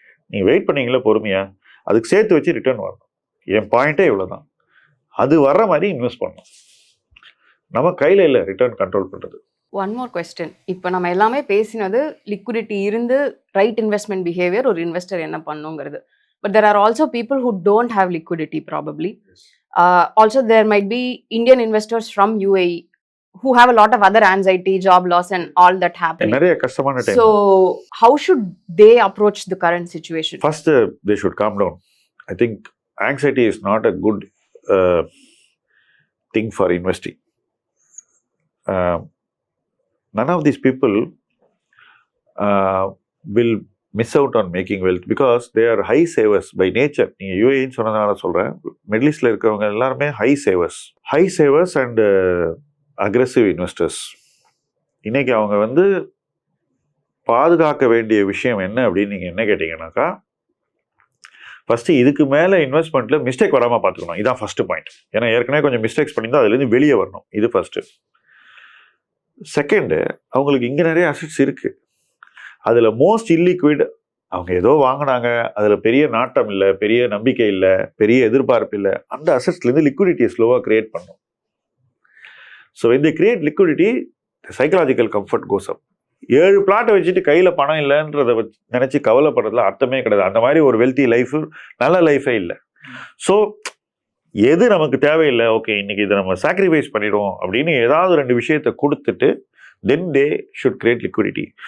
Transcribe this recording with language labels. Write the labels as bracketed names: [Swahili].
[Tamil] நீங்கள் வெயிட் பண்ணீங்களா பொறுமையா, அதுக்கு சேர்த்து வச்சு ரிட்டர்ன் வரணும். என் பாயிண்டே இவ்வளோதான். அது வர்ற மாதிரி இன்வெஸ்ட் பண்ணணும். நம்ம கையில் இல்லை ரிட்டர்ன் கண்ட்ரோல் பண்ணுறது. [English] One more question. [Tamil] இப்போ நம்ம எல்லாமே பேசினது லிக்விடிட்டி இருந்து ரைட் இன்வெஸ்ட்மெண்ட் பிஹேவியர் ஒரு இன்வெஸ்டர் என்ன பண்ணுங்கிறது. [English] But there are also people who don't have liquidity probably. Also there might be Indian investors from UAE who have a lot of other anxiety, job loss and all that happening. [Tamil] நிறைய கஷ்டமான time. [English] So how should they approach the current situation? First, they should calm down. I think anxiety is not a good thing for investing. None of these people will miss out on making wealth because they are high savers by nature. [Tamil] நீங்கள் யூஏன்னு சொன்னதுனால சொல்கிறேன். Middle ஈஸ்டில் இருக்கிறவங்க எல்லாருமே [English] High savers and aggressive investors. [Tamil] இன்னைக்கு அவங்க வந்து பாதுகாக்க வேண்டிய விஷயம் என்ன அப்படின்னு நீங்கள் என்ன கேட்டிங்கன்னாக்கா, ஃபஸ்ட்டு இதுக்கு மேலே இன்வெஸ்ட்மெண்ட்டில் மிஸ்டேக் வராமல் பார்த்துக்கணும். இதுதான் ஃபஸ்ட்டு பாயிண்ட். ஏன்னா ஏற்கனவே கொஞ்சம் மிஸ்டேக்ஸ் பண்ணியிருந்தால் அதுலேருந்து வெளியே வரணும். இது ஃபஸ்ட்டு. செகண்டு, அவங்களுக்கு இங்கே நிறைய அசெட்ஸ் இருக்குது. அதில் மோஸ்ட் இல்லிக்விட், அவங்க ஏதோ வாங்கினாங்க, அதில் பெரிய நாட்டம் இல்லை, பெரிய நம்பிக்கை இல்லை, பெரிய எதிர்பார்ப்பு இல்லை. அந்த அசெட்ஸ்லேருந்து லிக்விடிட்டியை ஸ்லோவாக கிரியேட் பண்ணும். [English] So when they create liquidity, the psychological comfort goes up. [Tamil] 7 பிளாட்டை வச்சுட்டு கையில் பணம் இல்லைன்றதை நினச்சி கவலைப்படுறதுல அர்த்தமே கிடையாது. அந்த மாதிரி ஒரு வெல்த்தி லைஃபு நல்ல லைஃபே இல்லை. ஸோ எது நமக்கு தேவையில்லை, ஓகே இன்னைக்கு இதை நம்ம சாக்ரிஃபைஸ் பண்ணிடுவோம் அப்படின்னு ஏதாவது 2 விஷயத்தை கொடுத்துட்டு [English] Then they should create liquidity.